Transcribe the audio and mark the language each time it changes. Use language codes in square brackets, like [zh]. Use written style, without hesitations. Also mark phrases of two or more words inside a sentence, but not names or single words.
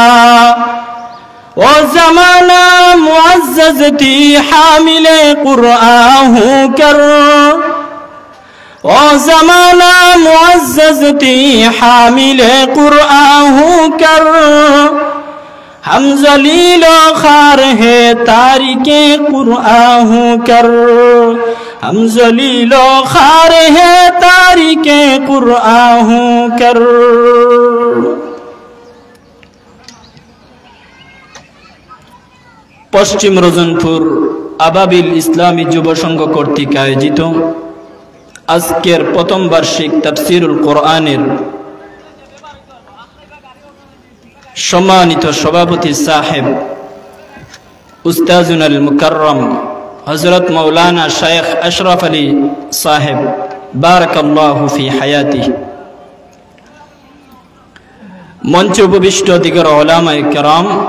[ur] وہ زمانہ معزز تھی حامل قرآن ہو کر، وہ زمانہ معزز تھی حامل قرآن ہو کر، ہم ذلیل و خوار ہے تارک قرآن ہو کر، ہم ذلیل و خوار ہے تارک قرآن ہو کر. [bn] পশ্চিম রজনপুর আবাবিল ইসলামী যুব সংঘ কর্তৃক আয়োজিত আজকের প্রথম বার্ষিক তাফসিরুল কোরআনের সম্মানিত সভাপতি সাহেব [ar] الأستاذ المكرم [bn] হযরত মাওলানা শাইখ আশরাফ আলী সাহেব [ar] بارك الله في حياته, [bn] মঞ্চে উপবিষ্ট দিগর উলামায়ে কেরাম,